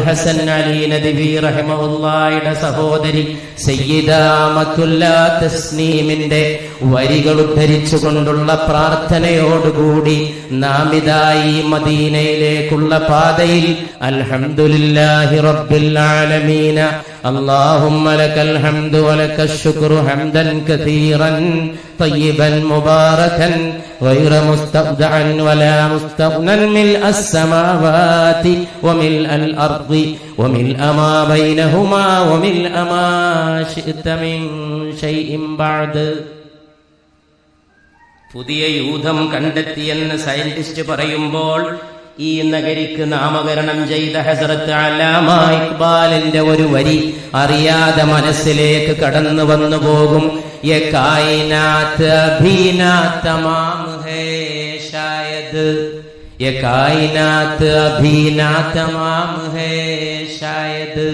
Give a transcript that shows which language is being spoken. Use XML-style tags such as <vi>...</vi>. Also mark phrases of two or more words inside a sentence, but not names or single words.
<ml>ഹസൻ അലി നദ്വി റഹിമഹുല്ലാഹിയുടെ സഹോദരി സയ്യിദ മത്തുല്ലാ തസ്നീമിന്റെ വരികൾ ഉദ്ധരിച്ചുകൊണ്ടുള്ള പ്രാർത്ഥനയോടുകൂടി നാം ഇതായി മദീനയിലേക്കുള്ള പാതയിൽ</ml> <ar>الحمد لله رب العالمين اللهم لك الحمد ولك الشكر حمدا كثيرا طيبا مباركا غير مستودع ولا مستغنى ملء السماوات وملء الأرض وملء ما بينهما وملء ما شئت من شيء بعد.</ar> <ml>പുതിയ യൂഥം കണ്ടെത്തിയെന്ന് സയന്റിസ്റ്റ് പറയുമ്പോൾ ഈ നഗരിക്ക് നാമകരണം ചെയ്ത ഹസ്രത്ത് അല്ലാമ ഇഖ്ബാലിന്റെ ഒരു വരി അറിയാതെ മനസ്സിലേക്ക് കടന്നു വന്നു പോകും.</ml> <ur>یہ کائنات ابھی نا تمام ہے شاید، یہ کائنات ابھی نا تمام ہے شاید.</ur>